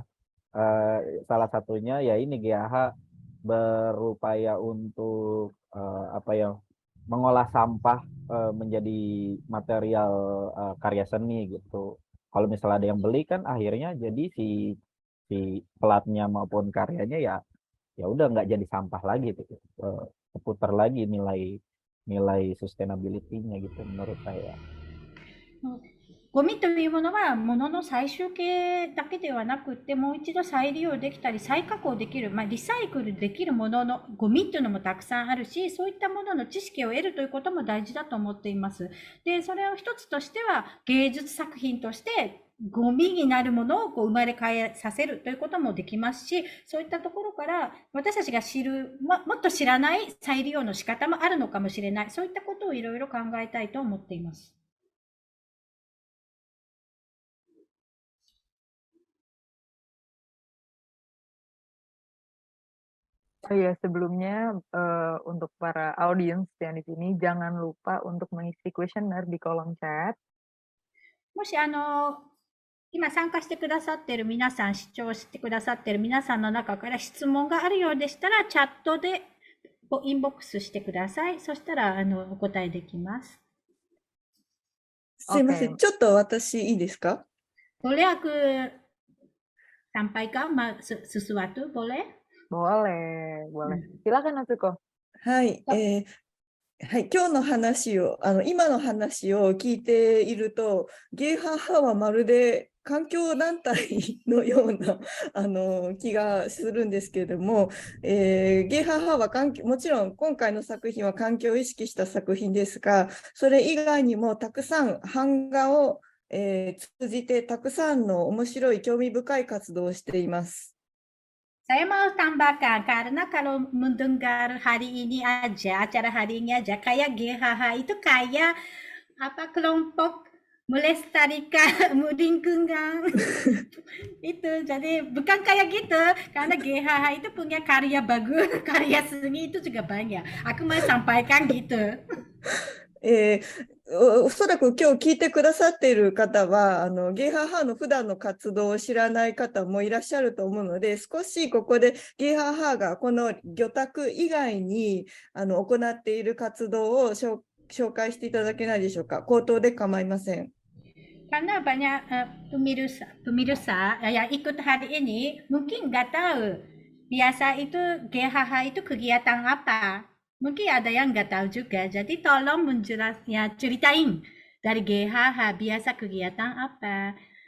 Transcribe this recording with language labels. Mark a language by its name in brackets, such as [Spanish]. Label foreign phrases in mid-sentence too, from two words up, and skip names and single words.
[Indonesian] Salah satunya ya ini GAH berupaya untuk mengolah sampah menjadi material karya seni gitu. Kalau misalnya ada yang beli kan akhirnya jadi si pelatnya maupun karyanya ya udah nggak jadi sampah lagi gitu. Keputar lagi nilai sustainability-nya gitu menurut saya. [Japanese] ゴミというものは物の最終形だけではなくってもう一度再利用できたり再加工できる、リサイクルできるもののゴミというのもたくさんあるし、そういったものの知識を得るということも大事だと思っています。で、それを一つとしては芸術作品としてゴミになるものを生まれ変えさせるということもできますし、そういったところから私たちが知る、もっと知らない再利用の仕方もあるのかもしれない。そういったことをいろいろ考えたいと思っています。 [Indonesian] Oh iya, sebelumnya untuk para audiens yang di sini, jangan lupa untuk mengisi kuesioner di kolom chat. [Japanese] もし今参加してくださっている皆さん、視聴してくださっている皆さんの中から質問があるようでしたら、チャットでインボックスしてください。そしたらお答えできます。すいません、ちょっと私いいですか [Indonesian] ？Boleh aku sampaikan sesuatu? Boleh? Boleh, boleh. Silakan Natsuko. [Japanese] はい、はい、今日の話を今の話を聞いていると、ゲイハーハーはまるで環境団体のような気がするんですけれども、ゲイハーハーはもちろん今回の作品は環境を意識した作品ですが、それ以外にもたくさん版画を、通じてたくさんの面白い興味深い活動をしています。 [Indonesian] Saya mau tambahkan, karena kalau mendengar hari ini aja, acara hari ini aja, kayak GHH itu kayak kelompok melestarikan lingkungan. Itu, jadi bukan kayak gitu, karena GHH itu punya karya bagus, karya seni itu juga banyak. Aku mau sampaikan gitu. [Japanese] おそらく今日聞いてくださっている方はゲイハーハーの普段の活動を知らない方もいらっしゃると思うので、少しここでゲイハーハーがこの魚拓以外に行っている活動を紹介していただけないでしょうか。口頭で構いません。 [Indonesian] Karena banyak pemirsa yang ikut hari ini mungkin nggak tahu biasa itu GHH itu kegiatan apa. Mungkin ada yang nggak tahu juga, jadi tolong menjelasnya, ceritain dari GHH biasa kegiatan apa.